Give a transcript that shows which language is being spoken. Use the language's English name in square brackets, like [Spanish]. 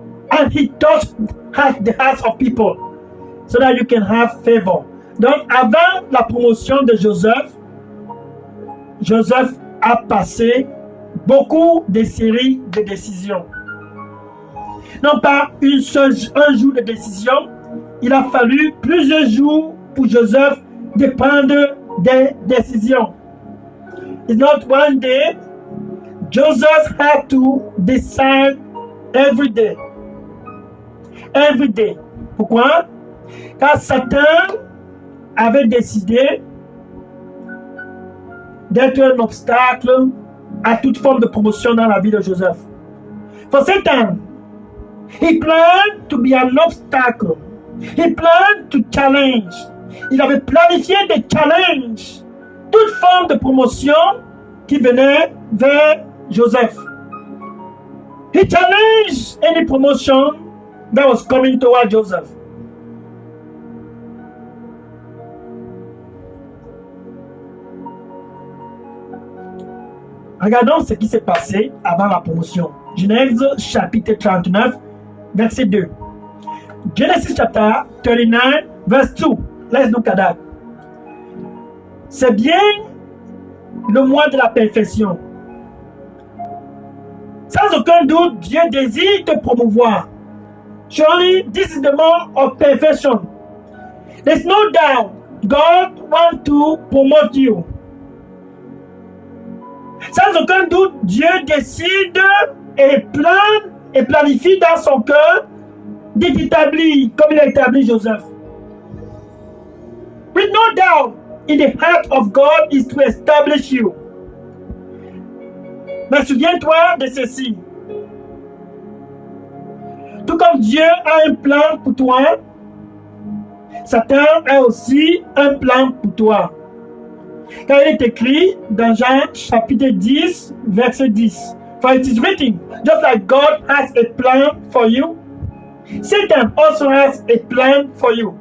[English] And he touched the hearts of people so that you can have favor. [French] Donc, avant la promotion de Joseph, Joseph a passé beaucoup de séries de décisions. Non pas un jour de décision, il a fallu plusieurs jours pour Joseph de prendre des décisions. [English] It's not one day. Joseph had to decide every day. Every day. [French] Pourquoi? Car Satan avait décidé d'être un obstacle à toute forme de promotion dans la vie de Joseph. [English] For Satan, he planned to be an obstacle. He planned to challenge. [French] Il avait planifié des challenges, toute forme de promotion qui venait vers Joseph. [English] He challenged any promotion that was coming toward Joseph. [French] Regardons ce qui s'est passé avant la promotion. Genèse chapitre 39, verset 2. [English] Genesis chapter 39, verse 2. Let's look at that. [French] C'est bien le mois de la perfection. Sans aucun doute, Dieu désire te promouvoir. [English] Surely, this is the month of perfection. There's no doubt God wants to promote you. [French] Sans aucun doute, Dieu décide et planifie dans son cœur de t'établir comme il a établi Joseph. [English] With no doubt, in the heart of God is to establish you. [French] Mais souviens-toi de ceci. Tout comme Dieu a un plan pour toi, Satan a aussi un plan pour toi. Car il est écrit dans Jean chapitre 10, verset 10. [English] For it is written, just like God has a plan for you, Satan also has a plan for you.